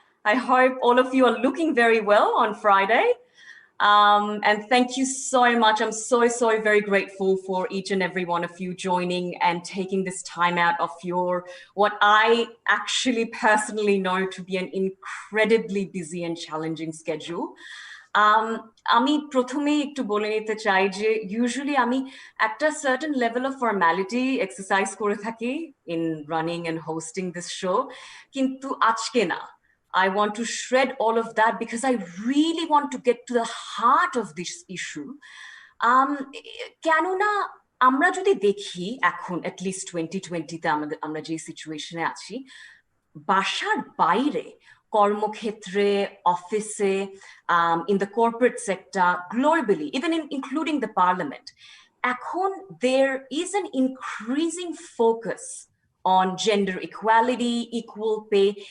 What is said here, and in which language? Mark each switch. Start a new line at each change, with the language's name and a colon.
English: I hope all of you are looking very well on Friday. And thank you so much. I'm so very grateful for each and every one of you joining and taking this time out of your, what I actually personally know to be an incredibly busy and challenging schedule.
Bangla: আমি প্রথমেই একটু বলে নিতে চাই যে usually আমি একটা certain level of formality exercise করে থাকি
English: in running and hosting this show,
Bangla: কিন্তু আজকে না।
English: I want to shred all of that because I really want to get to the heart of this issue.
Bangla: কেননা আমরা যদি দেখি এখন অ্যাটলিস্ট 2020-তে আমরা যে সিচুয়েশনে আছি, বাসার বাইরে কর্মক্ষেত্রে, অফিসে,
English: in the corporate sector, globally, even including the parliament,
Bangla: এখন
English: there is an increasing focus on gender equality, equal pay.